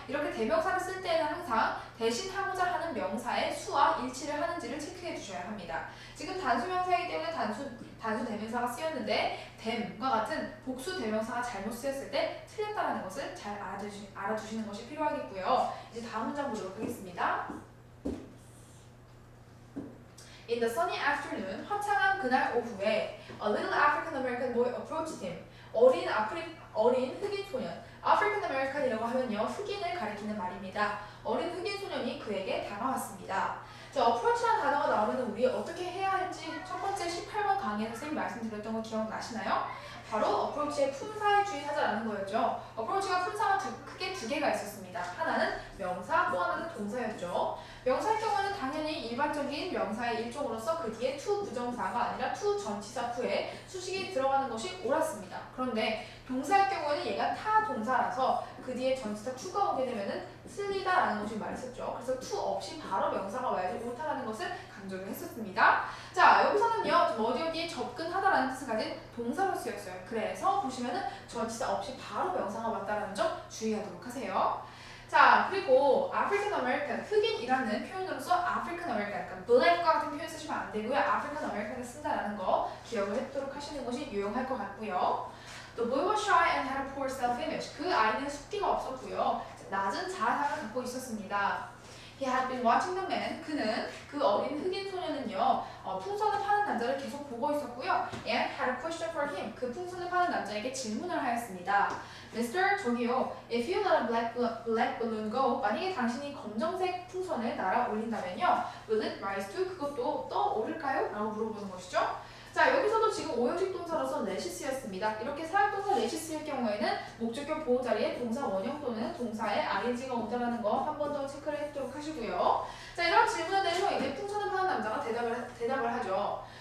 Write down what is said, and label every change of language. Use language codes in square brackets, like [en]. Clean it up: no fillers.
[ko] 이렇게 대명사를 쓸 때는 항상 대신하고자 하는 명사의 수와 일치를 하는지를 체크해 주셔야 합니다. 지금 단수 명사이기 때문에 단수 대명사가 쓰였는데 them과 같은 복수 대명사가 잘못 쓰였을 때 틀렸다는 것을 잘 알아두시는 것이 필요하겠고요. 이제 다음 문장 보도록 하겠습니다. [en] In the sunny afternoon, [ko] 화창한 그날 오후에 [en] a little African American boy approached him. [ko] 어린 흑인 소년. African American이라고 하면요, 흑인을 가리키는 말입니다. 어린 흑인 소년이 그에게 다가왔습니다. 자, approach라는 단어가 나오면 우리 어떻게 해야 할지 첫 번째 18번 강의에서 선생님이 말씀드렸던 거 기억나시나요? 바로 approach의 품사에 주의하자라는 거였죠. approach가 품사가 크게 두 개가 있었습니다. 하나는 명사, 또 하나는 동사였죠. 명사의 경우는 당연히 일반적인 명사의 일종으로서 그 뒤에 to 부정사가 아니라 to 전치사 후에 수식이 들어가는 것이 옳았습니다. 그런데 동사의 경우에는 얘가 타 동사라서 그 뒤에 전치사 to가 오게 되면은 틀리다라는 것을 말했었죠. 그래서 to 없이 바로 명사가 와야지 옳다라는 것을 강조를 했었습니다. 자, 여기서는요, 좀 어디에 접근하다라는 뜻을 가진 동사로 쓰였어요. 그래서 보시면은 전치사 없이 바로 명사가 왔다라는 점 주의하도록 하세요. 자, 그리고 African American, 흑인이라는 표현으로서 African American, 그러니까 black과 같은 표현 쓰시면 안 되고요. African American을 쓴다라는 거 기억을 해두도록 하시는 것이 유용할 것 같고요. [en] The boy was shy and had a poor self-image. [ko] 그 아이는 숫기가 없었고요. 낮은 자아상을 갖고 있었습니다. [en] He had been watching the man. [ko] 그는 그 어린 흑인 소년은요 풍선을 파는 남자를 계속 보고 있었고요. [en] And had a question for him. [ko] 그 풍선을 파는 남자에게 질문을 하였습니다. Mister, 저기요. [en] If you let a black balloon go, [ko] 만약에 당신이 검정색 풍선을 날아 올린다면요, [en] will it rise to? [ko] 그것도 떠오를까요? 라고 물어보는 것이죠. 자, 여기서도 지금 오형식 동사로서 let이 쓰였습니다. 이렇게 사역동사 let이 쓰일 경우에는 목적격 보호 자리에 동사 원형 또는 동사에 ing가 온다라는 거 한 번 더 체크를 해두도록 하시고요. 자, 이런 질문에 대해서 이제 풍선을 파는 남자가 대답을 하죠.